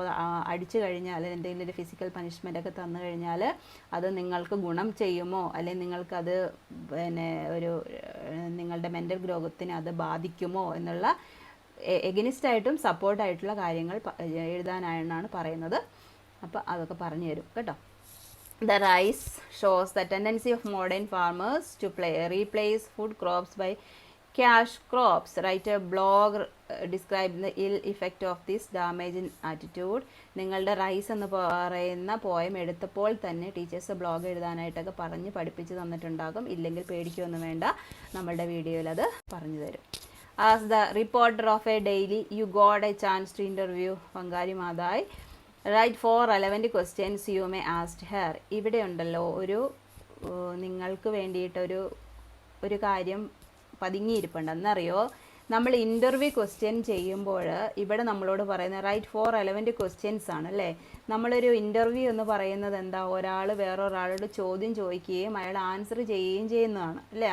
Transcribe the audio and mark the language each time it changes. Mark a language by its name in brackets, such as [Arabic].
[Malayalam] അപ്പോൾ അടിച്ചു കഴിഞ്ഞാൽ എന്തെങ്കിലും ഒരു ഫിസിക്കൽ പണിഷ്മെൻ്റ് ഒക്കെ തന്നു കഴിഞ്ഞാൽ അത് നിങ്ങൾക്ക് ഗുണം ചെയ്യുമോ, അല്ലെങ്കിൽ നിങ്ങൾക്കത് ഒരു നിങ്ങളുടെ മെൻ്റൽ ഗ്രോത്തിനെ അത് ബാധിക്കുമോ എന്നുള്ള എഗനിസ്റ്റായിട്ടും സപ്പോർട്ടായിട്ടുള്ള കാര്യങ്ങൾ എഴുതാനാണ് പറയുന്നത്. അപ്പോൾ അതൊക്കെ പറഞ്ഞു തരും കേട്ടോ. [English] The rise shows the tendency of modern farmers to replace food crops by cash crops. Write a blog describing the ill effect of this damaging attitude. [Malayalam] നിങ്ങളുടെ റൈസ് എന്ന് പറയുന്ന പോയം എടുത്തപ്പോൾ തന്നെ ടീച്ചേഴ്സ് ബ്ലോഗ് എഴുതാനായിട്ടൊക്കെ പറഞ്ഞ് പഠിപ്പിച്ച് തന്നിട്ടുണ്ടാകും. ഇല്ലെങ്കിൽ പേടിക്കുകയൊന്നും വേണ്ട, നമ്മളുടെ വീഡിയോയിൽ അത് പറഞ്ഞു തരും. [English] As the reporter of a daily, you got a chance to interview Wangari Maathai. Write 4 relevant questions you may ask her. [Malayalam] ഇവിടെ ഉണ്ടല്ലോ നിങ്ങൾക്ക് വേണ്ടിയിട്ടൊരു കാര്യം പതുങ്ങിയിരിപ്പുണ്ട്. എന്നറിയോ, നമ്മൾ ഇൻ്റർവ്യൂ ക്വസ്റ്റ്യൻ ചെയ്യുമ്പോൾ ഇവിടെ നമ്മളോട് പറയുന്നത് റൈറ്റ് 4 [English] relevant questions [Malayalam] ആണ് അല്ലേ. നമ്മളൊരു ഇൻ്റർവ്യൂ എന്ന് പറയുന്നത് എന്താ, ഒരാൾ വേറൊരാളോട് ചോദ്യം ചോദിക്കുകയും അയാൾ ആൻസർ ചെയ്യുകയും ചെയ്യുന്നതാണ് അല്ലേ.